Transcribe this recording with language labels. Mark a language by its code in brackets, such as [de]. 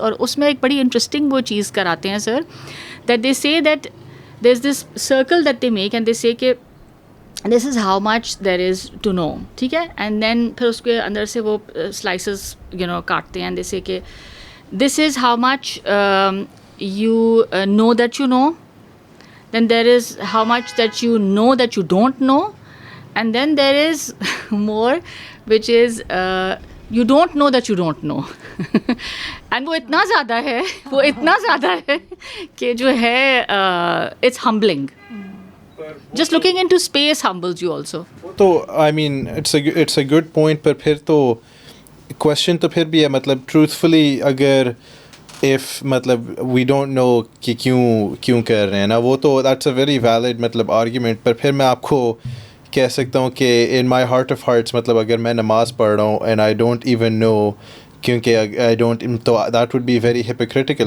[ur] اور اس میں ایک بڑی [en] interesting [ur] وہ چیز کراتے ہیں سر, [en] that they say that there's this circle that they make and they say کہ this is how much there is to know, [ur] ٹھیک ہے, [en] and then [ur] پھر اس کے اندر سے وہ [en] slices [ur] کاٹتے ہیں, [en] and they say کہ this is how much you know that you know, then there is how much that you don't know, and then there is more which is you don't know that you don't know. [ur] And وہ اتنا زیادہ ہے کہ جو ہے [en] it's humbling. Just looking into space humbles you also. تو I mean it's a good point. [ur] پر پھر تو question تو پھر بھی ہے مطلب truthfully اگر if مطلب [en] we don't know [ur] کہ کیوں کر رہے ہیں نا, وہ تو [en] that's a very valid [ur] مطلب argument. پر پھر میں آپ کو کہہ سکتا ہوں کہ [en] in my heart of hearts [ur] مطلب اگر میں نماز پڑھ رہا ہوں [en] and I don't even know, [ur] کیونکہ [en] I don't, [ur] تو [en] that would be very hypocritical.